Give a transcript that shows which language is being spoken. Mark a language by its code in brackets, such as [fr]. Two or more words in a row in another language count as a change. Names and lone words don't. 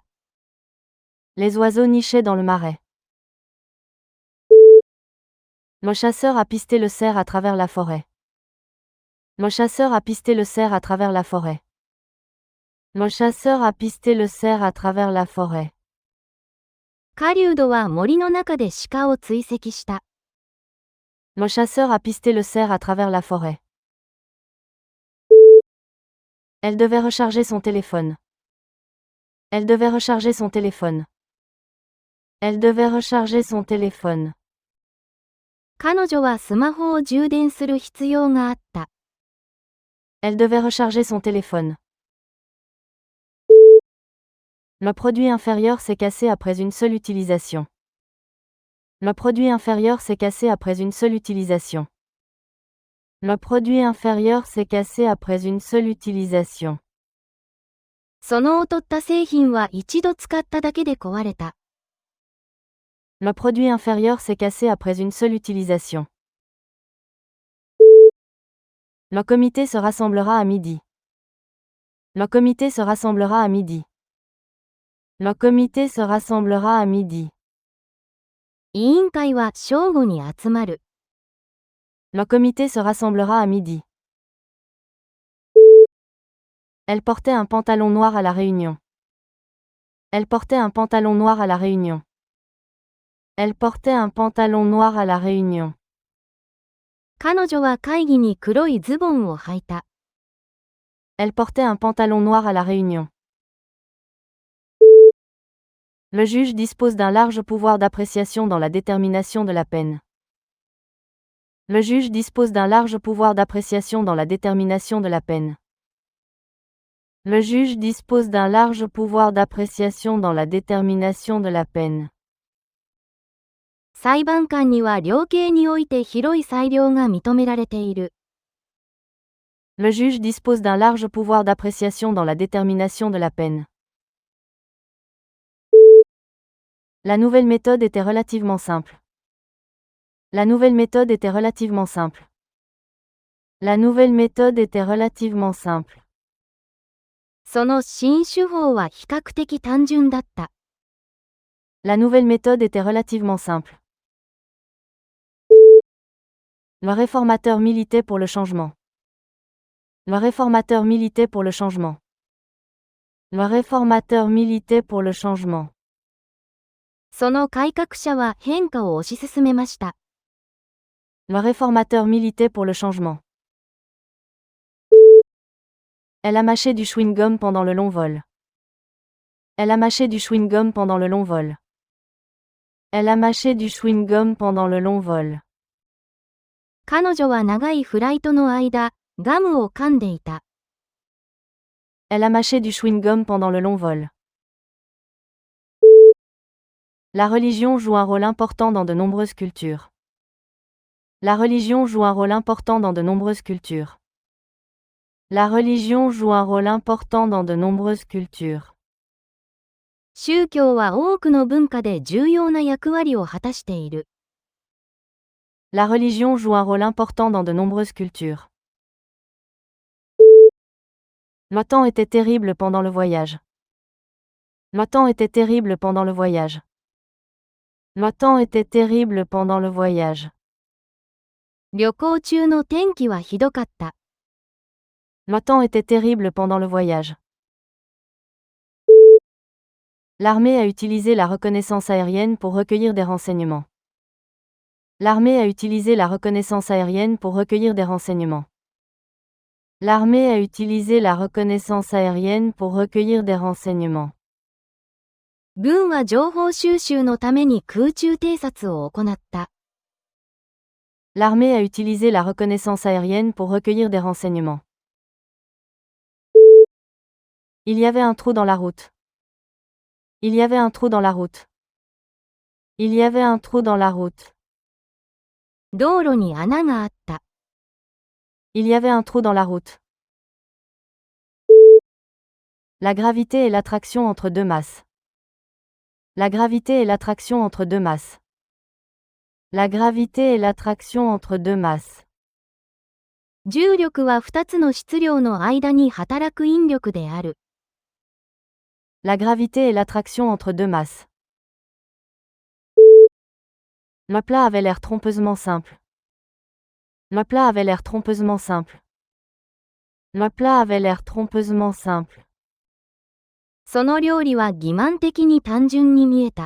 [fr] Les oiseaux nichaient dans le marais. Le chasseur a pisté le cerf à travers la forêt. Le chasseur a pisté le cerf à travers la forêt. Le chasseur a pisté le cerf à travers la forêt. [ja] 狩人は森の中で鹿を追跡した。 [fr] Le chasseur a pisté le cerf à travers la forêt. Elle devait recharger son téléphone. Elle devait recharger son téléphone. Elle devait recharger son téléphone. [ja] 彼女はスマホを充電する必要があった。 [fr] Elle devait recharger son téléphone. Le produit inférieur s'est cassé après une seule utilisation. Le produit inférieur s'est cassé après une seule utilisation. Le produit inférieur s'est cassé après une seule utilisation. [ja] その劣った製品は一度使っただけで壊れた。 [fr] Le produit inférieur s'est cassé après une seule utilisation. Le comité se rassemblera à midi. Le comité se rassemblera à midi. Le comité se rassemblera à midi. [ja] 委員会は正午に集まる。 [fr] Le comité se rassemblera à midi. Elle portait un pantalon noir à la réunion. Elle portait un pantalon noir à la réunion. Elle portait un pantalon noir à la réunion. [ja] 彼女は会議に黒いズボンを履いた。 [fr] Elle portait un pantalon noir à la réunion. Le juge dispose d'un large pouvoir d'appréciation dans la détermination de la peine. Le juge dispose d'un large pouvoir d'appréciation dans la détermination de la peine. Le juge dispose d'un large pouvoir d'appréciation dans la détermination de la peine. [ja] 裁判官には量刑において広い裁量が認められている。 [fr] Le juge dispose d'un large pouvoir d'appréciation dans la détermination de la peine. La nouvelle méthode était relativement simple. La nouvelle méthode était relativement simple. La nouvelle méthode était relativement simple. [ja] その新手法は比較的単純だった。 [fr] La nouvelle méthode était relativement simple. Le réformateur militait pour le changement. Le réformateur militait pour le changement. Le réformateur militait pour le changement. [ja] その改革者は変化を推し進めました。 [fr] Le réformateur militait pour le changement. Elle a mâché du chewing-gum pendant le long vol. Elle a mâché du chewing-gum pendant le long vol. Elle a mâché du chewing-gum pendant le long vol. [ja] 彼女は長いフライトの間、ガムを噛んでいた。 [fr] Elle a mâché du chewing-gum pendant le long vol. La religion joue un rôle important dans de nombreuses cultures. La religion joue un rôle important dans de nombreuses cultures. La religion joue un rôle important dans de nombreuses cultures. [ja] 宗教は多くの文化で重要な役割を果たしている。 [fr] La religion joue un rôle important dans de nombreuses cultures. Le temps était terrible pendant le voyage. Le temps était terrible pendant le voyage. Le temps était terrible pendant le voyage. [ja] 旅行中の天気はひどかった。 [fr] Le temps était terrible pendant le voyage. L'armée a utilisé la reconnaissance aérienne pour recueillir des renseignements. L'armée a utilisé la reconnaissance aérienne pour recueillir des renseignements. L'armée a utilisé la reconnaissance aérienne pour recueillir des renseignements. [ja] 軍は情報収集のために空中偵察を行った。 [fr] L'armée a utilisé la reconnaissance aérienne pour recueillir des renseignements. Il y avait un trou dans la route. Il y avait un trou dans la route. Il y avait un trou dans la route. [ja] 道路に穴があった。 [fr] Il y avait un trou dans la route. La gravité et l'attraction entre deux masses. La gravité et l'attraction entre deux masses. La gravité et l'attraction entre deux masses. [ja] 重力は2つの質量の間に働く引力である。 [fr] La gravité et l'attraction entre deux masses. Le plat avait l'air trompeusement simple. Le plat avait l'air trompeusement simple. Le plat avait l'air trompeusement simple. [ja] その料理は欺瞞的に単純に見えた。